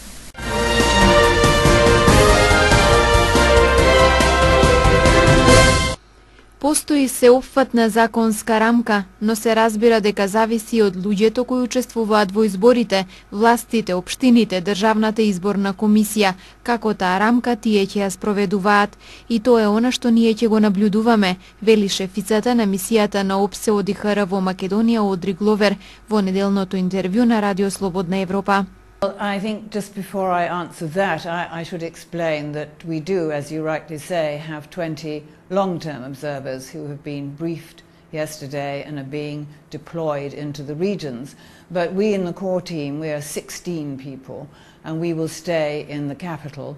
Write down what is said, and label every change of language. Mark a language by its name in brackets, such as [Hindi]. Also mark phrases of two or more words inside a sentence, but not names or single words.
[Macedonian] Постои сеопфатна законска рамка, но се разбира дека зависи од луѓето кои учествуваат во изборите, властите, општините, Државната изборна комисија, како таа рамка тие ќе ја спроведуваат. И тоа е она што ние ќе го наблюдуваме, вели шефицата на мисијата на ОПСЕ ОДИХР во Македонија Одри Гловер во неделното интервју на Радио Слободна Европа. [English] Well, I think just before I answer that, I should explain that we do, as you rightly say, have 20 long-term observers who have been briefed yesterday and are being deployed into the regions. But we in the core team, we are 16 people, and we will stay in the capital.